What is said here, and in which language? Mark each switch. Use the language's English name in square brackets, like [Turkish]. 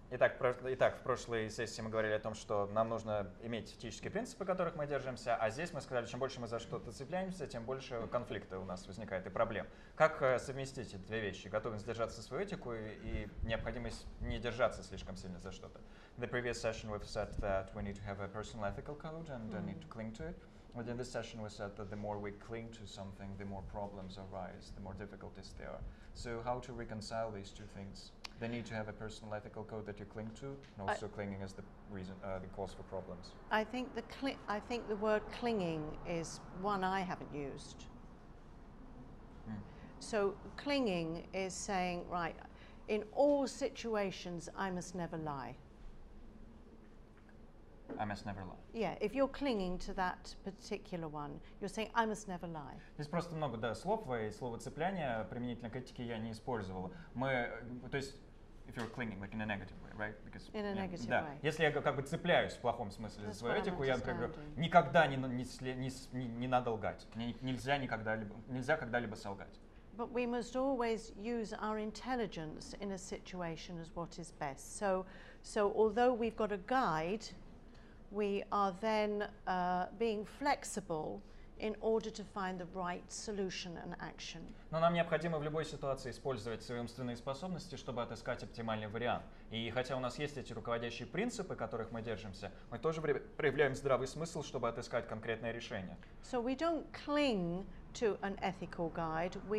[Russian] Итак, в прошлой сессии мы говорили о том, что нам нужно иметь этические принципы, которых мы держимся, а здесь мы сказали, чем больше мы за что-то цепляемся, тем больше конфликта у нас возникает и проблем. Как совместить эти две вещи? Готовность держаться за свою этику и необходимость не держаться слишком сильно за что-то. [English] In the previous session we've said that we need to have a personal ethical code and need to cling to it. But in this session we said that the more we cling to something, the more problems arise, the more difficulties there are. So how to reconcile these two things? They need to have a personal ethical code that you cling to, and also clinging is the reason, the cause for problems. I think the word clinging is one I haven't used. So clinging is saying, right, in all situations I must never lie. I must never lie. Yeah, if you're clinging to that particular one, you're saying, I must never lie. [Russian] Здесь просто много, слов, и слово цепляние применительно к этике я не использовала. То есть, [English] if you're clinging, like in a negative way, right? Because, in a negative way. [Russian] Если я как бы цепляюсь в плохом смысле за свою этику, я говорю, никогда не надо лгать. Нельзя когда-либо солгать. [English] But we must always use our intelligence in a situation as what is best. So although we've got a guide, we are then being flexible in order to find the right solution and action. [Russian] Но нам необходимо в любой ситуации использовать свои умственные способности, чтобы отыскать оптимальный вариант. И хотя у нас есть эти руководящие принципы, которых мы держимся, мы тоже проявляем здравый смысл, чтобы отыскать конкретное решение. [English] So we don't cling to an ethical guide.